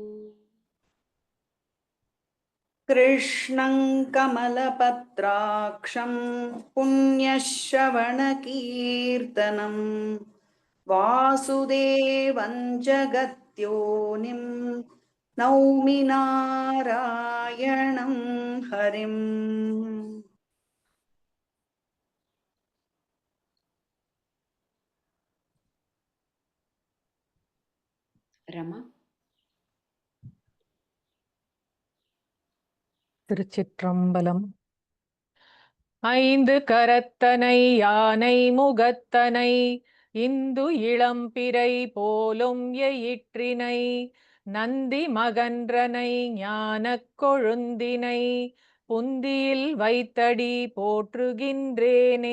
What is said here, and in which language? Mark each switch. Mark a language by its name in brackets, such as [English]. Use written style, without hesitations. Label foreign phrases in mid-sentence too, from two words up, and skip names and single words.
[Sanskrit] कृष्णं कमलपत्राक्षं पुण्यश्रवणकीर्तनं वासुदेवं जगद्योनिं नौमि नारायणं हरिम्। रमा [Tamil] திருச்சிற்றம்பலம். ஐந்து கரத்தனை யானை முகத்தனை இந்து இளம்பிறை போலும் எயிற்றினை நந்தி மகன்றனை ஞானக் கொழுந்தினை புந்தியில் வைத்தடி போற்றுகின்றேனே.